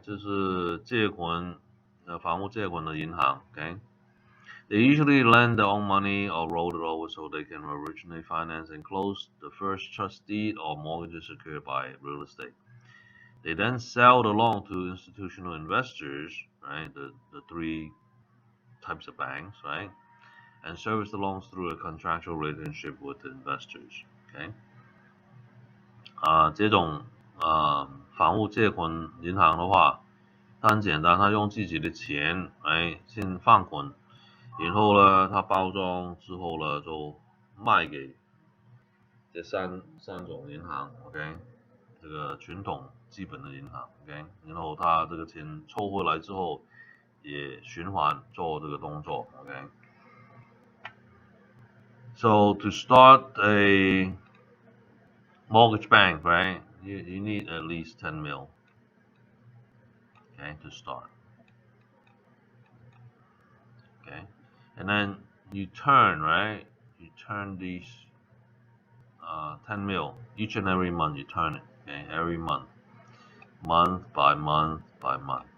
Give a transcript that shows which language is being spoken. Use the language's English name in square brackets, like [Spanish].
[Chinese] 就是房屋借款的银行 ，OK。 [English] They usually lend their own money or roll it over so they can originally finance and close the first trust deed or mortgages secured by real estate. They then sell the loan to institutional investors, right? The three types of banks, right? And service the loans through a contractual relationship with the investors. Okay. [Chinese] 这种房屋借款银行的话，它很简单，它用自己的钱先放款，然后呢，它包装之后呢，就卖给这三种银行 ，OK， 这个传统基本的银行 ，OK， 然后它这个钱抽回来之后，也循环做这个动作 ，OK。 [English] So to start a mortgage bank, right? You need at least 10 mil, okay, to start. Okay, and then you turn, right? You turn these 10 mil each and every month. You turn it, okay, every month by month by month.